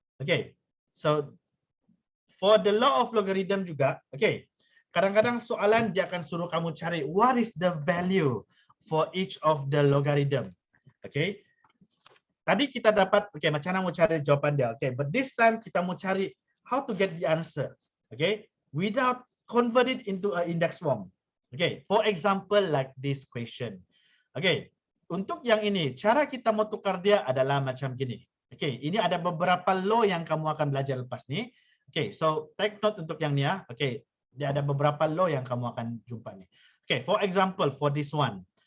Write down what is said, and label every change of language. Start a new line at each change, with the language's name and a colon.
Malay: Okay, so for the law of logarithm juga, okay, kadang-kadang soalan dia akan suruh kamu cari
English: what is the value for each of the logarithm.
Malay: Okay, tadi kita dapat, okay, macam mana mau cari jawapan dia.
English: Okay, but this time
Malay: kita mau cari
English: how to get the answer. Okay, without convert it into an index form. Okay, for example like this question.
Malay: Okay, untuk yang ini, cara kita mau tukar dia adalah macam gini. Okay, ini ada beberapa law yang kamu akan belajar lepas ni. Okay,
English: so take note
Malay: untuk yang ni ya. Okay, dia ada beberapa law yang kamu akan jumpa ni.
English: Okay, for example, for this one.